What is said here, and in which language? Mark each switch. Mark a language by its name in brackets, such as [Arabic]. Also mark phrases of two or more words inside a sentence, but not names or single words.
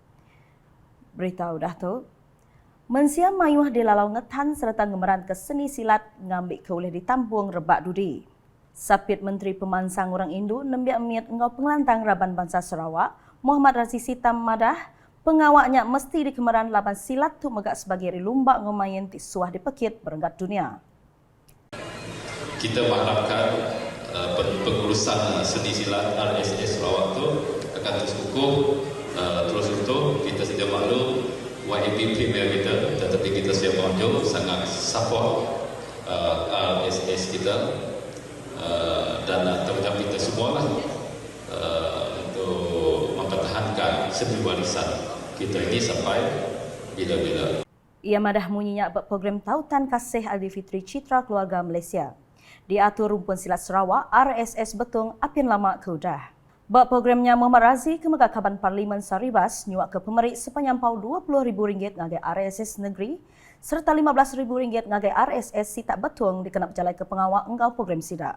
[Iban] Berita udah tu, mensiam mayuh di lalau ngetan serta ngemeran ke seni silat ngambil ke oleh ditampung rebak dudi. Sapit Menteri Pemansang Orang Indu nembiak miat engau pengelantang Raban Bangsa Sarawak, Muhammad Razi Sitam madah, pengawaknya mesti di kemeran laban silat tu megak sebagai lumbak ngomayen ti suah dipekit berenggat dunia. [Malay] Kita mengharapkan pengurusan seni silat RSS Sarawak tu akan terus kukuh. Terus itu kita sedia maklum YAP Premier kita, tetapi kita sedia maklum sangat support RSS kita dan terutama kita semua lah untuk mempertahankan seni warisan kita ini sampai bila-bila. [Iban] Ia madah munyinya program Tautan Kasih Aidilfitri Citra Keluarga Malaysia. Diatur rumpun silat Sarawak RSS Betong apin lama keudah. Bak programnya Muhammad Razi ke megak Kaban Parlimen Saribas nyuak ke pemerik sepenyampau RM20,000 ngagai RSS Negeri serta RM15,000 ngagai RSS Sitak Betong dikenap jalai ke pengawal enggau program sidak.